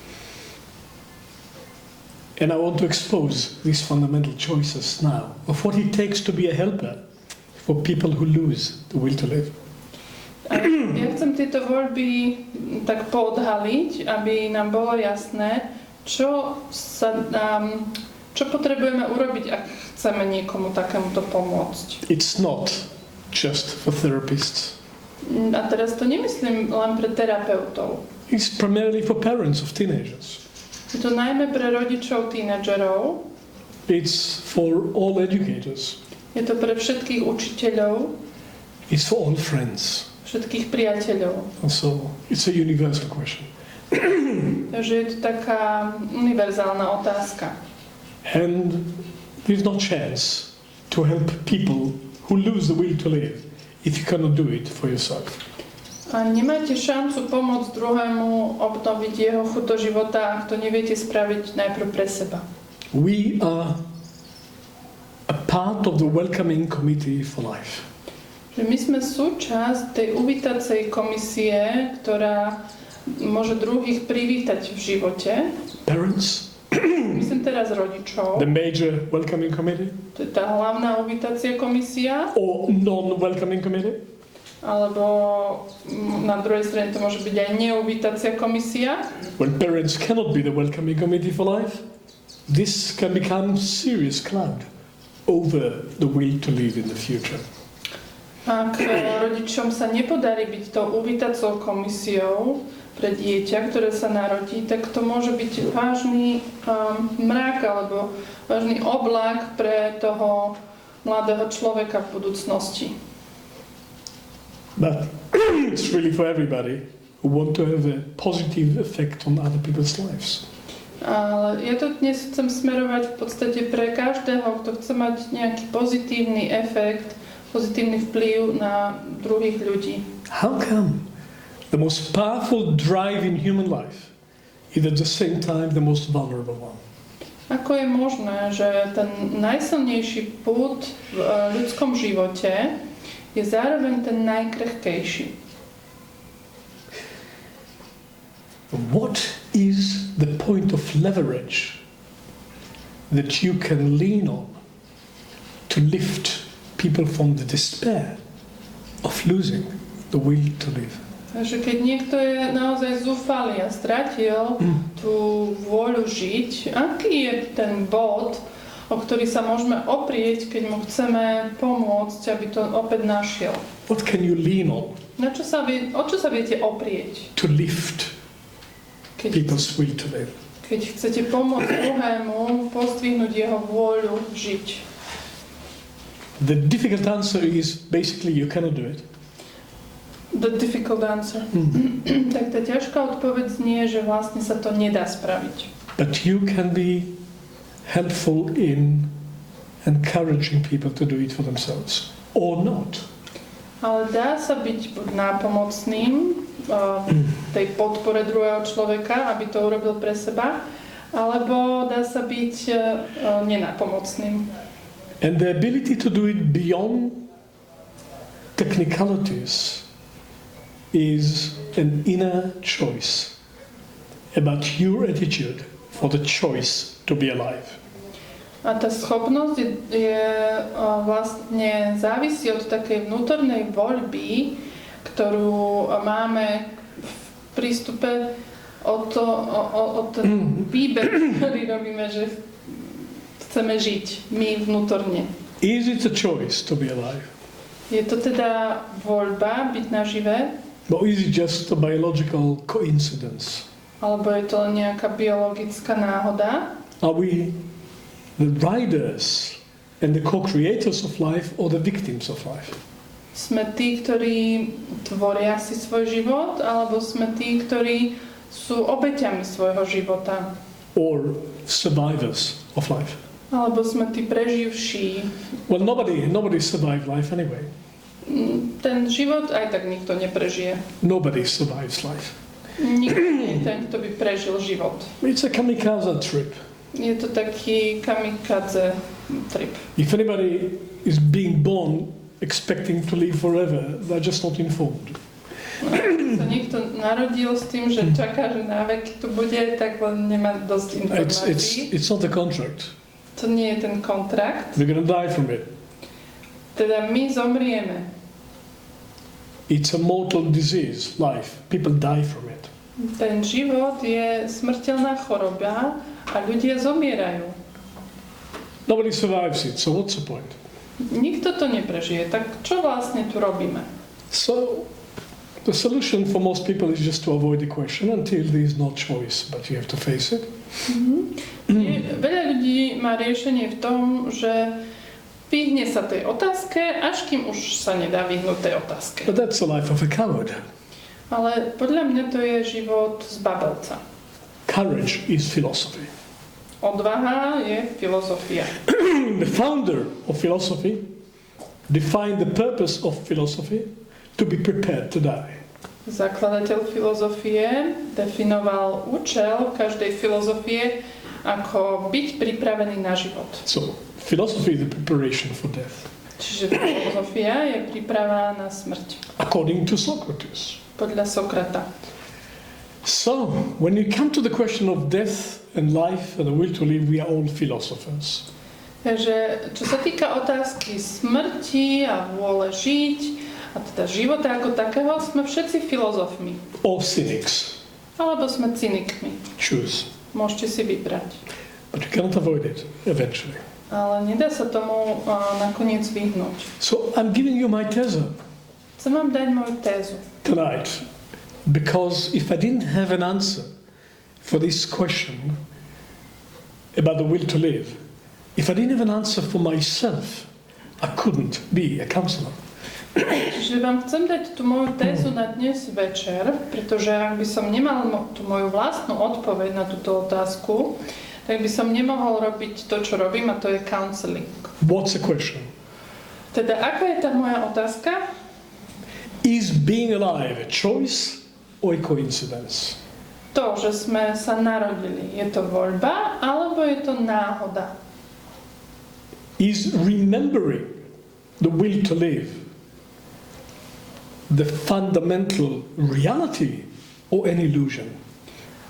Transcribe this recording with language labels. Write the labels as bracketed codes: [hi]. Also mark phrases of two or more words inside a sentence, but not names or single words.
[en] And I want to expose these fundamental choices now of what it takes to be a helper for people who lose the will to live. [sk] Ja chcem tieto voľby tak poodhaliť, aby nám bolo jasné, čo potrebujeme urobiť, ak chceme niekomu takémuto pomôcť. [en] It's not just for therapists. [sk] A teraz to nemyslím len pre terapeutov. [en] It's primarily for parents of teenagers. [sk] Je to najmä pre rodičov tínedžerov. [en] It's for all educators. [sk] Je to pre všetkých učiteľov. [en] It's for all friends. [sk] Všetkých priateľov. [en] So it's a universal question. [sk] Takže je to taká univerzálna otázka. [en] And there's no chance to help people who lose the will to live if you cannot do it for yourself. [sk] A nemáte šancu pomôcť druhému obnoviť jeho chuť do života, ak to neviete spraviť najprv pre seba. [en] We are a part of the welcoming committee for life. [sk] Že my sme súčasť tej uvítacej komisie, ktorá môže druhých privítať v živote. [en] Parents. [sk] Myslím teraz rodičov. [en] The major welcoming committee. [sk] To je tá hlavná uvítacia komisia. [en] Or non-welcoming committee. [sk] Alebo na druhej strane to môže byť aj neuvítacia komisia. [en] When parents cannot be the welcoming committee for life, this can become serious cloud over the will to live in the future. [sk] Ak rodičom sa nepodarí byť tou uvítacou komisiou pre dieťa, ktoré sa narodí, tak to môže byť vážny mrak alebo vážny oblak pre toho mladého človeka v budúcnosti. [en] But it's really for everybody who want to have a positive effect on other people's lives. [sk] Ale ja to dnes chcem smerovať v podstate pre každého, kto chce mať nejaký pozitívny efekt, pozitívny vplyv na druhých ľudí. [en] How come the most powerful drive in human life is at the same time the most vulnerable one? [sk] Ako je možné, že ten najsilnejší pud v ľudskom živote je zároveň ten najkrehkejší? [en] What is the point of leverage that you can lean on to lift people from the despair of losing the will to live. [sk] Takže keď niekto je naozaj zúfalý a stratil tú vôľu žiť, aký je ten bod, o ktorý sa môžeme oprieť, keď mu chceme pomôcť, aby to opäť našiel? [en] What can you lean on? [sk] O čo sa viete oprieť? [en] To lift people's will to live. [sk] Keď chcete pomôcť druhému pozdvihnúť jeho vôľu žiť. [en] The difficult answer is basically you cannot do it. The difficult answer. [sk] Tak tá ťažká odpoveď znie, že vlastne sa to nedá spraviť. [en] But you can be helpful in encouraging people to do it for themselves or not. [sk] Ale dá sa byť buď nápomocným tej podpore druhého človeka, aby to urobil pre seba, alebo dá sa byť nenápomocným. [en] And the ability to do it beyond technicalities is an inner choice about your attitude for the choice to be alive. [sk] A tá schopnosť vlastne závisí od takej vnútornej voľby, ktorú máme v prístupe od ten výber, ktorý robíme, že chceme žiť my vnútorne. [en] Is it a choice to be alive? [sk] Je to teda voľba byť nažive? [en] Or is it just a biological coincidence? [sk] Alebo je to nejaká biologická náhoda? [en] Are we the riders and the co-creators of life or the victims of life? [sk] Sme tí, ktorí tvoria si svoj život, alebo sme tí, ktorí sú obeťami svojho života? [en] Or survivors of life? [sk] Alebo sme tí preživší? [en] Well, nobody survived life anyway. [sk] Ten život aj tak nikto neprežije. [en] Nobody survives life. [sk] Nikto nie je ten, kto by prežil život. [en] It's a kamikaze trip. [sk] Je to taký [en] kamikaze trip. If anybody is being born expecting to live forever, they're just not informed. [sk] Ak sa niekto narodil s tým, že čaká, že na veky tu bude, tak len nemá dosť informácií. [en] It's not a contract. [sk] To nie je ten kontrakt. [en] We're going to die from it. [sk] Teda my zomrieme. [en] It's a mortal disease, life. People die from it. [sk] Ten život je smrteľná choroba a ľudia zomierajú. [en] Nobody survives it, so what's the point? [sk] Nikto to neprežije, tak čo vlastne tu robíme? [en] So, the solution for most people is just to avoid the question until there is no choice, but you have to face it. [sk] Veľa ľudí má riešenie v tom, že vyhne sa tej otázke, až kým už sa nedá vyhnúť tej otázke. [en] But that's the life of a coward. [sk] Ale podľa mňa to je život zbabelca. [en] Courage is philosophy. [sk] Odvaha je filozofia. [en] The founder of philosophy defined the purpose of philosophy to be prepared to die. [sk] Zakladateľ filozofie definoval účel každej filozofie ako byť pripravený na život. [en] So, philosophy is the preparation for death. [sk] Čiže filozofia je príprava na smrť. [en] According to Socrates. [sk] Podľa Sokrata. [en] So, when you come to the question of death and life and the will to live, we are all philosophers. [sk] Takže čo sa týka otázky smrti a vôle žiť, a teda života ako takého, sme všetci filozofmi. [en] Or cynics. [sk] Alebo sme cynikmi. [en] Choose. [sk] Môžete si vybrať. [en] But you cannot avoid it, eventually. [sk] Ale nedá sa tomu nakoniec vyhnúť. [en] So, I'm giving you my teza [sk] Chcem vám dať moju tézu. [en] tonight. Because if I didn't have an answer for this question about the will to live, if I didn't have an answer for myself, I couldn't be a counsellor. [sk] Čiže vám chcem dať tú moju tézu na dnes večer, pretože ak by som nemal tú moju vlastnú odpoveď na túto otázku, tak by som nemohol robiť to, čo robím, a to je counseling. [en] What's the question? [sk] Teda, aká je tá moja otázka? [en] Is being alive a choice or a coincidence? [sk] To, že sme sa narodili, je to voľba, alebo je to náhoda? [en] Is remembering the will to live the fundamental reality or an illusion?